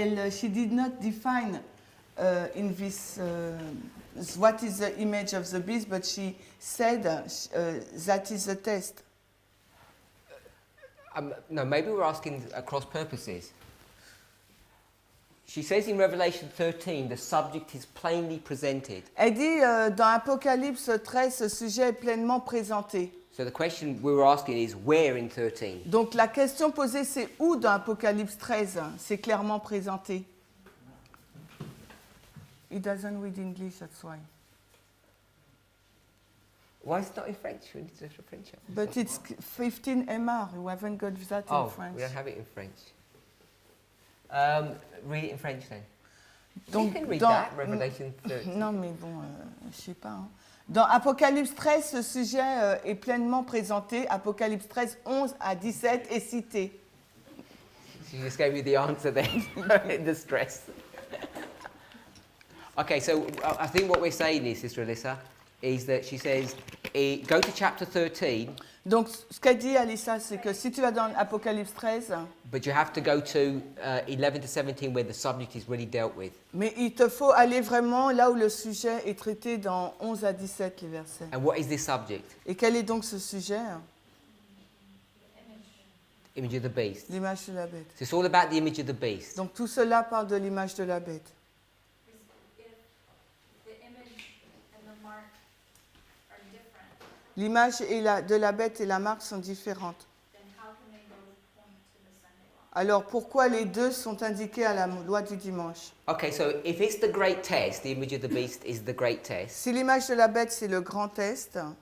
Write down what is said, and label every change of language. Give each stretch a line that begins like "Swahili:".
English: She did not define in this what is the image of the beast, but she said that is the test. No, maybe we're asking across purposes. She says in Revelation 13, the subject is plainly presented.
French: Elle dit dans Apocalypse 13, ce sujet est pleinement présenté.
English: So the question we were asking is where in 13?
French: Donc la question posée, c'est où dans Apocalypse 13? C'est clairement présenté.
English: He doesn't read English, that's why. Why is it not in French? We need to have French. But it's 15 MR. We haven't got that in French. We don't have it in French. Read it in French then.
French: Donc,
English: you can read that, Revelation 13.
French: Non, mais bon, je sais pas. Hein. Dans Apocalypse 13, ce sujet est pleinement présenté. Apocalypse 13, 11 à 17 est cité.
English: She just gave you the answer then, the stress. Okay, so I think what we're saying is, Sister Alyssa, is that she says, go to chapter 13.
French: Donc, ce qu'a dit Alyssa, c'est que si tu vas dans Apocalypse 13,
English: but you have to go to 11 to 17 where the subject is really dealt with.
French: Mais il te faut aller vraiment là où le sujet est traité dans 11 à 17, les versets.
English: And what is this subject?
French: Et quel est donc ce sujet?
English: Image of the beast.
French: L'image de la bête.
English: So it's all about the image of the beast.
French: Donc tout cela parle de l'image de la bête. L'image de la bête et la marque sont différentes. Alors pourquoi les deux sont indiqués à la loi du dimanche?
English: Okay, so if it's the great test, the image of the beast is the great test.
French: Si l'image de la bête c'est le grand test,